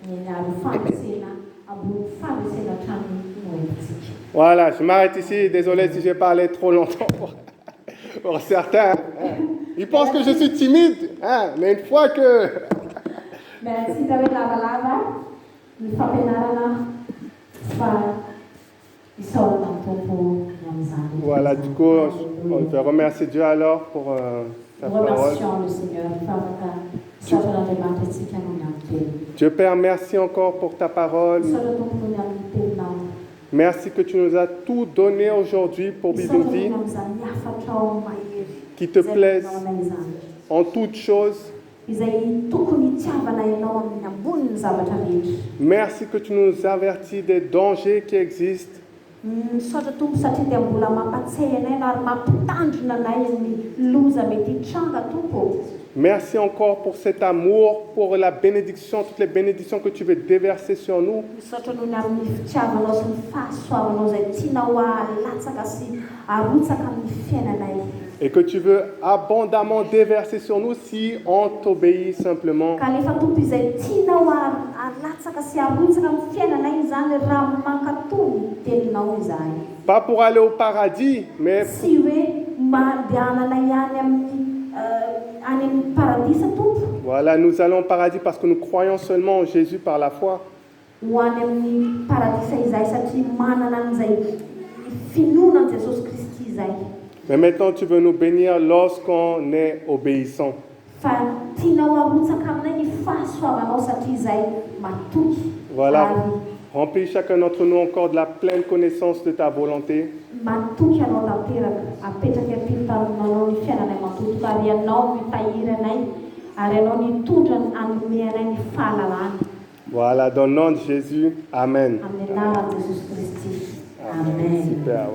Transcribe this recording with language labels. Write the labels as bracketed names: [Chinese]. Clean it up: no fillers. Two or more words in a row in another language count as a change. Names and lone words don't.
[French] Voilà, je m'arrête ici. Désolé si j'ai parlé trop longtemps pour certains. Ils pensent que je suis timide, mais une fois que... [Malagasy] ny fampianarana fa isaorana ny tompo ny amin'izany. [French] Voilà, du coup, on veut remercier Dieu alors pour ta parole. Remercions le Seigneur [Malagasy] fa afaka saoran'Andriamanitra antsika noho ny amin'ny teny. [French] Dieu Père, merci encore pour ta parole. [Malagasy] Isaora tompo noho ny amin'ny teninao. [French] Merci que tu nous as tout donné aujourd'hui pour Bidoudi, [Malagasy] Isaora amin'izany afatrao mahery [French] qui te [Malagasy] izay [French] plaise [Malagasy] nanao izany. [French] en toutes choses. [Malagasy] Izay tokony hitiavana ianao amin'ny ambonin'ny zavatra rehetra. [French] Merci que tu nous avertis des dangers qui existent. [Malagasy] Misaotra tompo satria dia mbola mampatsay anay na ary mampitandrina anay ny loza mety hitranga tompo. [French] Merci encore pour cet amour, pour la bénédiction, toutes les bénédictions que tu veux déverser sur nous. [Malagasy] Misaotra noho ny amin'ny fitiavanao sy ny fahasoavanao izay tianao halatsaka sy harotsaka amin'ny fiainanay. [French] Et que tu veux abondamment déverser sur nous si on t'obéit simplement. [Malagasy] Ka nefa tompo izay tianao halatsaka sy harotsaka amin'ny fiainanay izany raha mankatony teninao izany. [French] Pas pour aller au paradis, mais [Malagasy] Sy hoe mandehanana ihany amin'ny any amin'ny paradisa tompo. [French] voilà, nous allons au paradis parce que nous croyons seulement en Jésus par la foi. [Malagasy] Ho any amin'ny paradisa izay satria manana an'izay finoana Jesosy Kristy izay. [French] Mais maintenant, tu veux nous bénir lorsqu'on est obéissant. [Malagasy] Fa tianao harotsaka aminay ny fahasoavanao satria izay matoky. [French] Voilà. [Malagasy] Ary [French] Remplis chacun d'entre nous encore de la pleine connaissance de ta volonté. [Malagasy] matoky anao tanteraka apetraka am-pitanonanao ny fiainanay matotoka ary ianao mitahiry anay ary ianao nitondra anome anay ny fahalalana. [French] Voilà, dans le nom de Jésus. Amen. [Malagasy] Amin'ny anaran'i Jesosy Kristy. Amen. [French] Super.